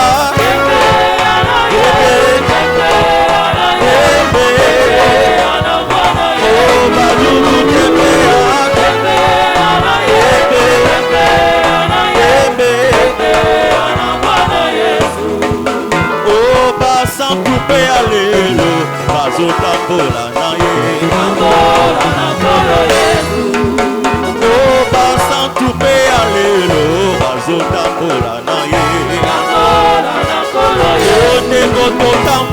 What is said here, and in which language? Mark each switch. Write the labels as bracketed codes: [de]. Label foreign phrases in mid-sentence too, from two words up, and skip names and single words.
[sw] Tembea na Yesu. Tembea na Yesu. Tembea na Bwana Yesu. Oh badugu tembea. Tembea na Yesu. Tembea na Yesu. Tembea na Bwana Yesu. [ln] Oh basankupe ya lelo bazotambola naye. Tambola na Nkolo Yesu. Oh basankupe ya lelo bazotambola naye. Tambola na Nkolo Yesu. Oh ndeko